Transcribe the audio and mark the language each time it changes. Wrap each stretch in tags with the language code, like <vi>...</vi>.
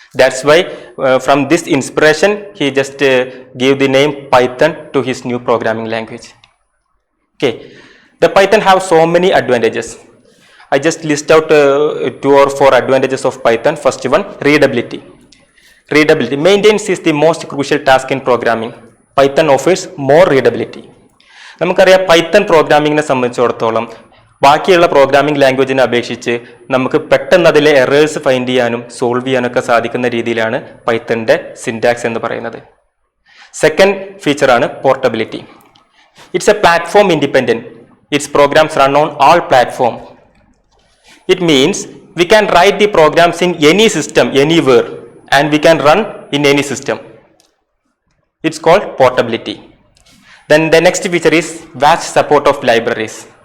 <en>That's why from this inspiration he just gave the name Python to his new programming language. Okay, the Python have so many advantages. I just list out 2 or 4 advantages of Python. First one, readability. Readability. Maintenance is the most crucial task in programming. Python offers more readability.</en> <ml>നമുക്കറിയാം Python പ്രോഗ്രാമിങ്ങിനെ സംബന്ധിച്ചിടത്തോളം ബാക്കിയുള്ള programming ലാംഗ്വേജിനെ അപേക്ഷിച്ച് നമുക്ക് പെട്ടെന്ന് അതിലെ errors find ചെയ്യാനും solve ചെയ്യാനൊക്കെ സാധിക്കുന്ന രീതിയിലാണ് പൈത്തണിൻ്റെ സിൻറ്റാക്സ് എന്ന് പറയുന്നത്. Second ഫീച്ചറാണ് portability.</ml> <en>It's a platform independent. Its programs run on all platforms. It means we can write the programs in any system, anywhere, and we can run in any system. It's called portability. Then the next feature is vast support of libraries.</en>